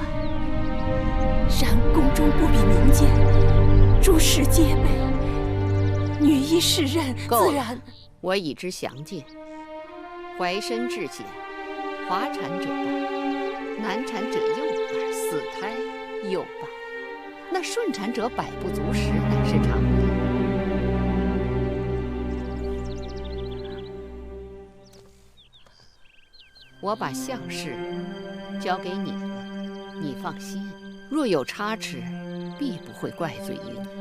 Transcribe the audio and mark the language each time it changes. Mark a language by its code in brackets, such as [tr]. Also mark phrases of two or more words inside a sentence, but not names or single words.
[zh] 然宮中不比民間，諸事皆備，女醫侍任自然。我已知詳盡。懷身之險，滑產者半，難產者又半，死胎又半。那順產者百不足10，乃是常理。我把项氏交給你了，你放心，若有差池，必不會怪罪於你。